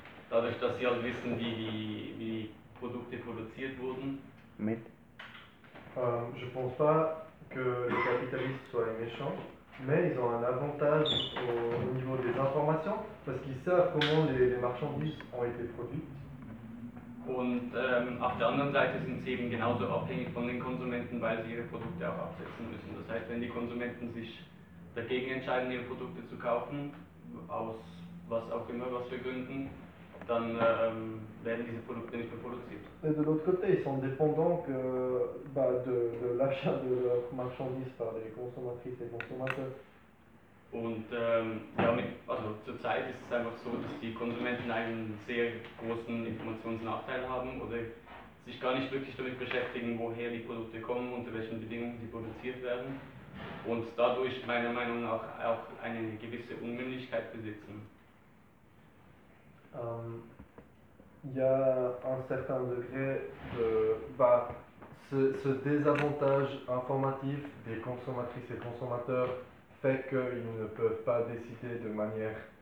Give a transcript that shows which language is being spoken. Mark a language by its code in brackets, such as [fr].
[de] Dadurch, dass sie halt wissen, wie die Produkte produziert wurden. Mit? [fr] Je pense pas que les capitalistes soient méchants. Mais ils ont un avantage au niveau des informations parce qu'ils savent comment les marchandises ont été produites. [de] Und auf der anderen Seite sind sie eben genauso abhängig von den Konsumenten, weil sie ihre Produkte auch absetzen müssen. Das heißt, wenn die Konsumenten sich dagegen entscheiden, ihre Produkte zu kaufen, aus was auch immer, was für Gründen, dann werden diese Produkte nicht mehr produziert. [fr] Et de l'autre côté, ils sont dépendants que, bah, de l'achat de leurs marchandises par les consommatrices et consommateurs. [de] Und also zurzeit ist es einfach so, dass die Konsumenten einen sehr großen Informationsnachteil haben oder sich gar nicht wirklich damit beschäftigen, woher die Produkte kommen, unter welchen Bedingungen sie produziert werden und dadurch meiner Meinung nach auch eine gewisse Unmündigkeit besitzen. [fr] Il y a un certain degré de bah, ce désavantage informatif des consommatrices et consommateurs fait qu'ils ne peuvent pas décider de manière...